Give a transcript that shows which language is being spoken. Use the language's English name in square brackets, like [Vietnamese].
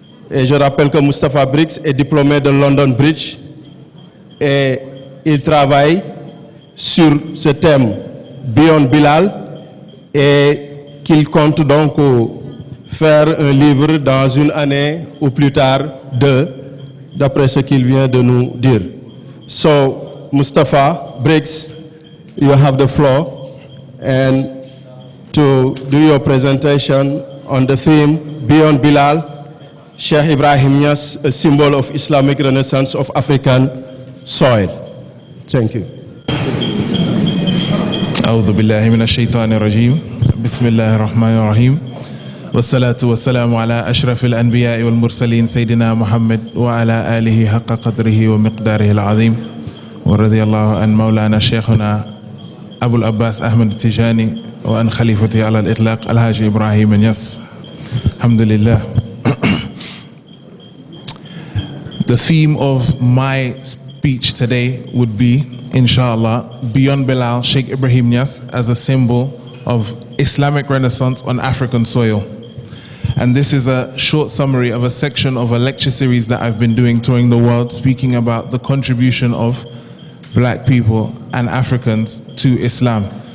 [French] Et je rappelle que Moustapha Briggs est diplômé de London Bridge et il travaille sur ce thème Beyond Bilal et qu'il compte donc faire un livre dans une année ou plus tard deux, d'après ce qu'il vient de nous dire. [English] So, Moustapha Briggs, you have the floor and to do your presentation on the theme Beyond Bilal, Cheikh Ibrahima Niass, a symbol of Islamic Renaissance of African soil. Thank you. [Arabic] أعوذ بالله من الشيطان الرجيم بسم الله الرحمن الرحيم والصلاة والسلام على أشرف الأنبياء والمرسلين سيدنا محمد وعلى آله حق قدره ومقداره العظيم ورضي الله عن مولانا شيخنا أبو العباس أحمد التجاني وعن خليفته على الإطلاق الحاج إبراهيم نياس. الحمد لله. [English] The theme of my speech today would be, inshallah, Beyond Bilal, Cheikh Ibrahima Niass as a symbol of Islamic Renaissance on African soil. And this is a short summary of a section of a lecture series that I've been doing touring the world, speaking about the contribution of black people and Africans to Islam.